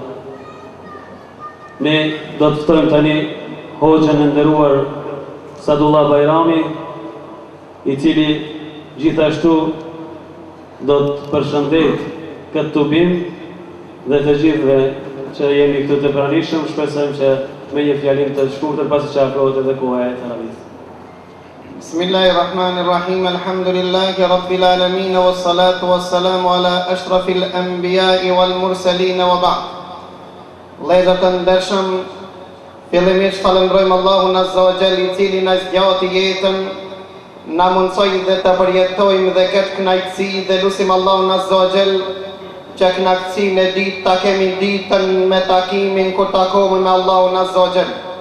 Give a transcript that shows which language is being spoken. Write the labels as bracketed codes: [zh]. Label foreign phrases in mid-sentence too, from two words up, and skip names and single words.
[sq] Ne do të ftojmë tani hoxhën e nderuar Sadullah Bajrami, i cili gjithashtu do të përshëndet këtë tubim dhe të gjithëve që jemi këtu të pranishëm. Shpresojmë që me një fjalim të shkurtër pasi që afrohet edhe koha e taravihit. [ar] بسم الله الرحمن الرحيم. الحمد لله رب العالمين والصلاة والسلام على أشرف الأنبياء والمرسلين وبعد. [sq] Vëllezër të ndershëm, fillimisht falenderojmë Allahun [ar] عز وجل, [sq] i cili na zgjati jetën, na mundsoi dhe të përjetojmë dhe këtë kënaqësi, dhe lutim Allahun [ar] عز وجل [sq] që kënaqësinë e ditë ta kemi ditën me takimin kur takohemi me Allahun [ar] عز وجل.